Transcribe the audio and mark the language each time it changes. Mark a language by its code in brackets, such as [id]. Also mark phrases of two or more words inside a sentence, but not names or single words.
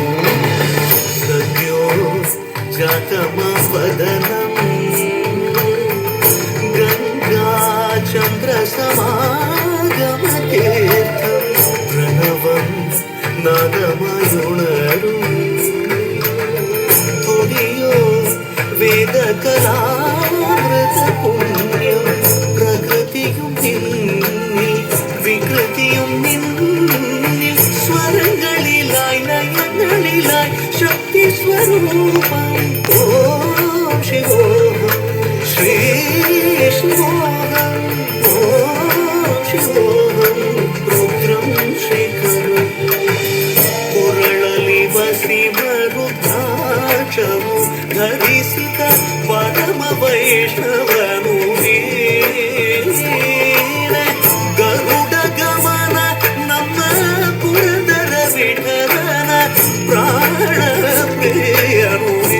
[kn] ಸದ್ಯೋ ಜಾತಮ ವದನಂ ಚಂದ್ರ ಸಮಾಗಮತೀರ್ಥಂ ಪ್ರಣವಂ ನಾದಮಯುಣರು ತುಡಿಯೋ ವೇದ ಕಲಾಮೃತ [ml] പുണ്യം പ്രകൃതിയും നിന്നിൽ വികൃതിയും നിന്നിൽ സ്വരങ്ങളിലായി നയങ്ങളിലായി ശക്തി സ്വരൂപം ഓം ശിവോഹം ശ്രീ ശിവോഹം ഓം ശിവോഹം രുദ്രം ശേഖരം [kn] ಕುರಳಲಿ ಬಸಿವ ರುದ್ರಾಕ್ಷವು ಧರಿಸಿದ ಪರಮ ವೈಷ್ಣವನು ಗರುಡ ಗಮನ ನಮ್ಮ ಪುರಂದರ ವಿಠಲನ ಪ್ರಾಣ ಪ್ರಿಯನು